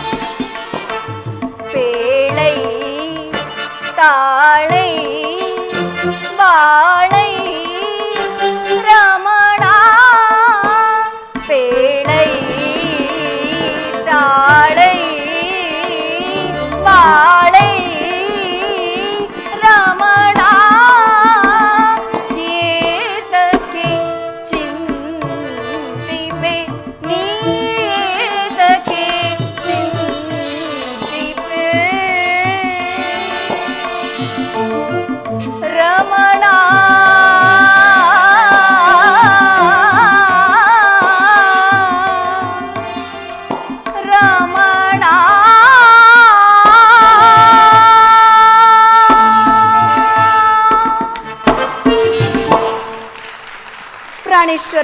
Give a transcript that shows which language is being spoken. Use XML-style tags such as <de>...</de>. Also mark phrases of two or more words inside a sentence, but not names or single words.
<ta>பேழை தாழை வாழை ரமணா பேழை தாழை வாழை</ta> <kn>ரமணா ஏதಕ್ಕೆ ಚಿಂತಿಪೆ ನೀದಕ್ಕೆ ಚಿಂತಿಪೆ ರಮಣ ರಮಣ ಪ್ರಾಣೇಶ್ವರ,</kn>